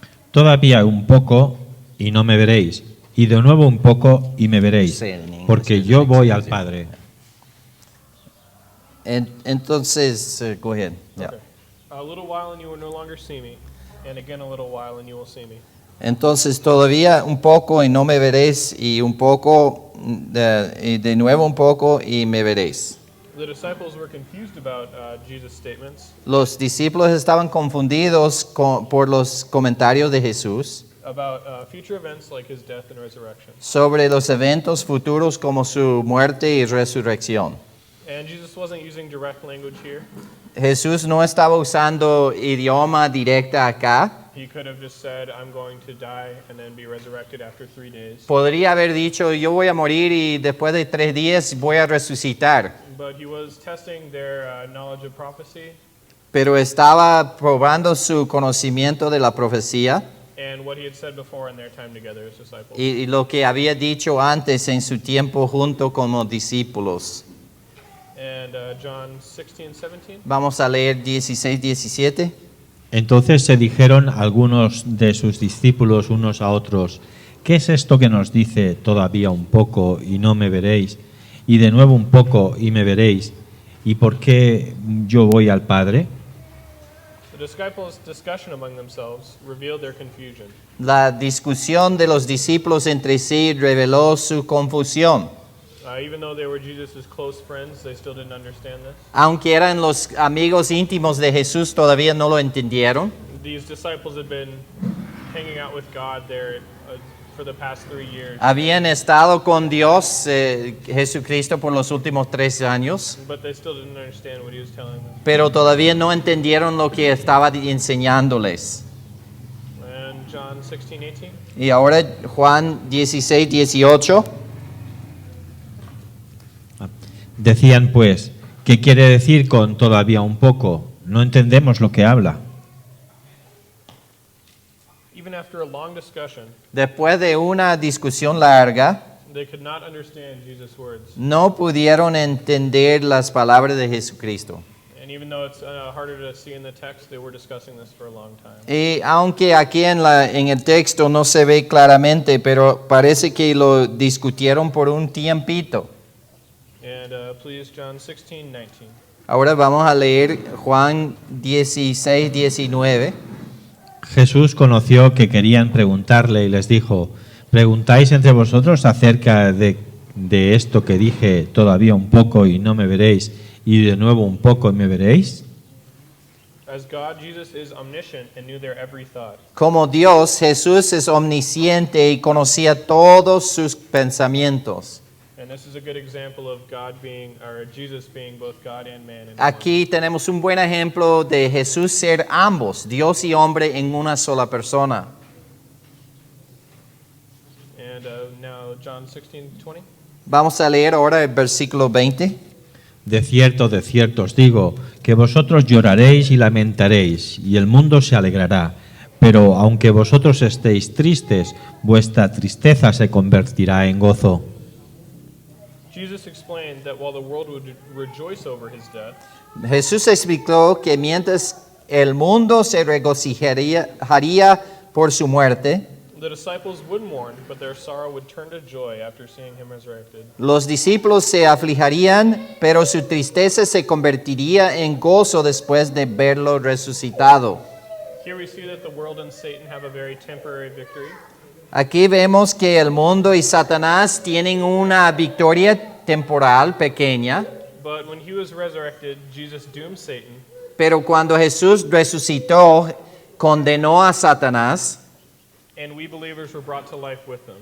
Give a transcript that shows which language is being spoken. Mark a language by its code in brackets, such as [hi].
[es] Todavía un poco y no me veréis, y de nuevo un poco y me veréis, porque yo voy al Padre. [en] Entonces, go ahead. Yeah. Okay. A little while and you will no longer see me, and again a little while and you will see me. [es] Entonces todavía un poco y no me veréis, y un poco y de nuevo un poco y me veréis. [en] The disciples were confused about Jesus' statements [es] Los discípulos estaban confundidos por los comentarios de Jesús [en] about future events like his death and resurrection. [es] sobre los eventos futuros como su muerte y resurrección. [en] And Jesus wasn't using direct language here. [es] Jesús no estaba usando idioma directa acá. [en] He could have just said, I'm going to die and then be resurrected after 3 days. [es] Podría haber dicho, yo voy a morir y después de 3 días voy a resucitar. [en] But he was testing their knowledge of prophecy [es] Pero estaba probando su conocimiento de la profecía [en] and what he had said before in their time together as disciples. [es] y lo que había dicho antes en su tiempo junto como discípulos. [en] And John 16, 17. [es] Vamos a leer 16, 17. Entonces se dijeron algunos de sus discípulos unos a otros, ¿qué es esto que nos dice todavía un poco y no me veréis? Y de nuevo un poco y me veréis. ¿Y por qué yo voy al Padre? [en] The disciples' discussion among themselves revealed their confusion. [es] La discusión de los discípulos entre sí reveló su confusión. [en] Even though they were Jesus' close friends, they still didn't understand this. [es] Aunque eran los amigos íntimos de Jesús, todavía no lo entendieron. [en] These disciples had been hanging out with God there for the past 3 years. [es] Habían estado con Dios, Jesucristo, por los últimos 3 años, [en] But they still didn't understand what he was telling them. [es] pero todavía no entendieron lo que estaba enseñándoles. [en] And John 16, 18. [es] Y ahora Juan 16, 18. Decían pues, ¿qué quiere decir con todavía un poco? No entendemos lo que habla. [en] Even after a long discussion, [es] Después de una discusión larga, [en] they could not understand Jesus' words. [es] no pudieron entender las palabras de Jesucristo. [en] And even though it's harder to see in the text, they were discussing this for a long time. [es] Y aunque aquí en el texto no se ve claramente, pero parece que lo discutieron por un tiempito. [en] And please, John 16, 19. [es] Ahora vamos a leer Juan 16, 19. Jesús conoció que querían preguntarle y les dijo, ¿preguntáis entre vosotros acerca de esto que dije, todavía un poco y no me veréis, y de nuevo un poco y me veréis? [en] As God, Jesus is omniscient and knew their every thought. [es] Como Dios, Jesús es omnisciente y conocía todos sus pensamientos. [en] And this is a good example of Jesus being both God and man. In [es] Aquí tenemos un buen ejemplo de Jesús ser ambos, Dios y hombre en una sola persona. [en] one. And now John 16, 20. [es] Vamos a leer ahora el versículo 20. De cierto os digo, que vosotros lloraréis y lamentaréis, y el mundo se alegrará. Pero aunque vosotros estéis tristes, vuestra tristeza se convertirá en gozo. [en] Jesus explained that while the world would rejoice over his death, [es] Jesús explicó que mientras el mundo se regocijaría por su muerte, [en] the disciples would mourn, but their sorrow would turn to joy after seeing him resurrected. [es] los discípulos se afligirían, pero su tristeza se convertiría en gozo después de verlo resucitado. [en] Here we see that the world and Satan have a very temporary victory. [es] Aquí vemos que el mundo y Satanás tienen una victoria temporal pequeña, [en] But when he was resurrected, Jesus doomed Satan, [es] pero cuando Jesús resucitó, condenó a Satanás [en] and we believers were brought to life with him.